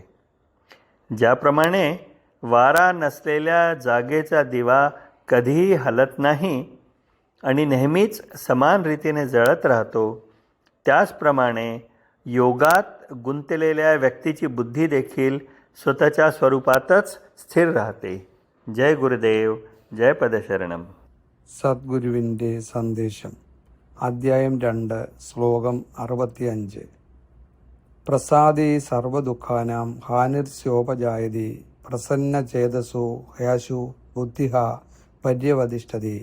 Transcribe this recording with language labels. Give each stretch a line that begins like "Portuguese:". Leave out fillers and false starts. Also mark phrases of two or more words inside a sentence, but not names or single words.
Marathi: ज्याप्रमाणे वारा नसलेल्या जागेचा दिवा कधीही हलत नाही आणि नेहमीच समान रीतीने जळत राहतो, त्याचप्रमाणे योगात गुंतलेल्या व्यक्तीची बुद्धी देखील स्वतःच्या स्वरूपातच स्थिर राहते। जय गुरुदेव, जय पदशरणम।
Malayalam: സദ്ഗുരുവിൻ്റെ സന്ദേശം അദ്ധ്യായം 2 ശ്ലോകം 65.
Sanskrit: प्रसादे सर्वदुःखानां हानिर्स्योपजायते प्रसन्नचेतसो हयाशु बुद्धिः पर्यवतिष्ठते.